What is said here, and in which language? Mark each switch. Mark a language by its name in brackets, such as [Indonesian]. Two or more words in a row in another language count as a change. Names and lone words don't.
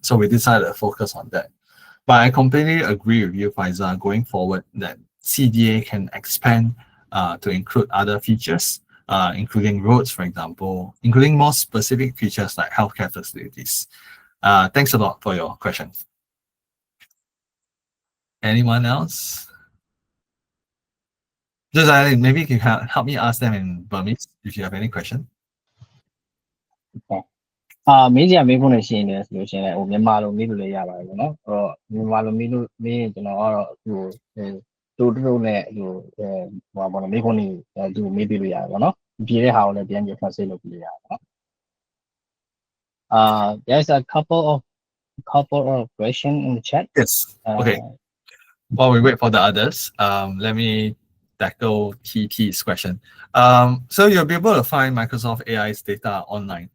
[English] So we decided to focus on that. But I completely agree with you, Faisal, going forward that CDA can expand to include other features, including roads, for example, including more specific features like healthcare facilities. Thanks a lot for your question. Anyone else? Just maybe you can help me ask them in Burmese if you have any question. [Burmese] မေးကြမေးဖို့နဲ့ရှိနေဆိုလို့ရှိရင်လည်းမြန်မာလိုမေးလို့လည်းရပါတယ်ပေါ့နော်အဲ့တော့မြန်မာလိုမေးလို့မေးရင်ကျွန်တော်ကတော့တို့နဲ့ဟိုဘာပေါ့နော်မေးခွန်းတွေသူမေးပြလို့ရတယ်ပေါ့နော်ဖြေတဲ့ဟာကိုလည်းပြန် translate လုပ်ပြလို့ရတယ်ပေါ့နော် [English] there's a couple of questions in the chat. Yes. Okay. While we wait for the others, let me tackle TT's question. So you'll be able to find Microsoft AI's data online.